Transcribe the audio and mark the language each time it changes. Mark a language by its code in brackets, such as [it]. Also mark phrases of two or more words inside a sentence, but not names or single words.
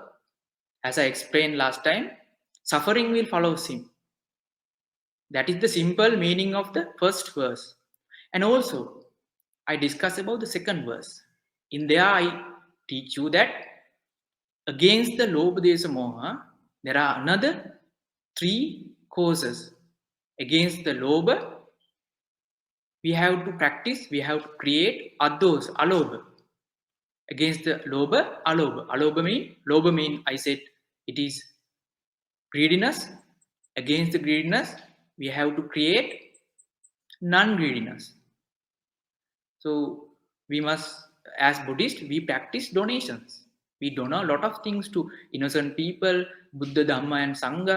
[en] As I explained last time, suffering will follow him. That is the simple meaning of the first verse. And also, I discuss about the second verse. In there, I teach you that against the [pi] lobha desha moha, [en] there are another three causes. Against the lobha, we have to practice, we have to create [pi] ados, alobha. [en] Against the lobha, alobha. Lobha mean I said it is greediness. Against the greediness, we have to create non-greediness. So we must, as Buddhists, we practice donations. We donate a lot of things to innocent people, Buddha, Dhamma, and Sangha.